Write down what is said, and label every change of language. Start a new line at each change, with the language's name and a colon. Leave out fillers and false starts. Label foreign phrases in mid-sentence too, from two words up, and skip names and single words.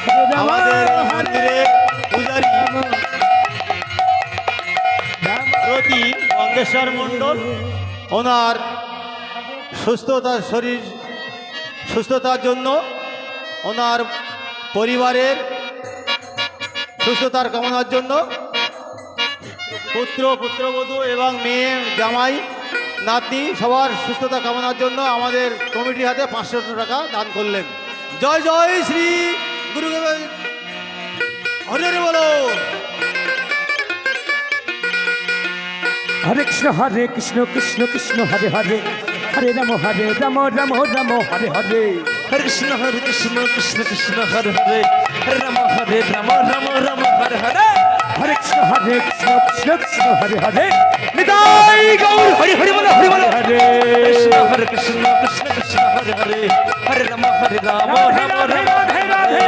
Bangla: আমাদের এই মন্দিরে পূজারী প্রতি গঙ্গেশ্বর মণ্ডল ওনার সুস্থতার জন্য ওনার পরিবারের সুস্থতার কামনার জন্য পুত্রবধূ এবং মেয়ে জামাই নাতনি সবার সুস্থতা কামনার জন্য আমাদের কমিটির হাতে 500 টাকা দান করলেন। জয় জয় শ্রী গুরু হরে হরে বলো।
Sanskrit: হরে কৃষ্ণ কৃষ্ণ কৃষ্ণ হরে হরে হরে রাম রাম রাম হরে হরে हरे कृष्ण कृष्ण कृष्ण हरे हरे हरे राम राम राम हरे हरे हरे कृष्ण कृष्ण कृष्ण हरे हरे
Bangla: নিতাই গৌর হরি হরি বোলো
Sanskrit: हरे हरे कृष्ण कृष्ण हरे हरे हरे राम राम हरे हरे